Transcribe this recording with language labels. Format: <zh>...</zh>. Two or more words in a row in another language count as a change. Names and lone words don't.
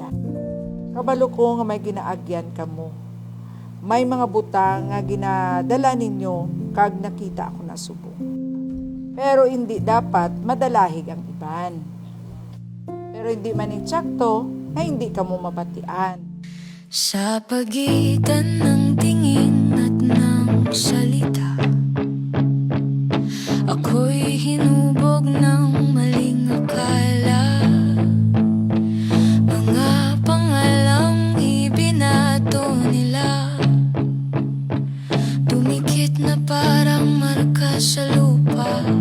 <hil>Kabalo ko nga may ginaagyan kamo. May mga butang nga ginadala ninyo kag nakita ako na subong. Pero hindi dapat madalahig ang iban. Pero hindi man eksakto na hindi kamo mabatian.</hil> <tl>Sa pagitan ng tingin at ng salita, ako'y hinubog ng maling akala. Mga pangalang ibinato nila, dumikit na parang marka sa lupa.</tl>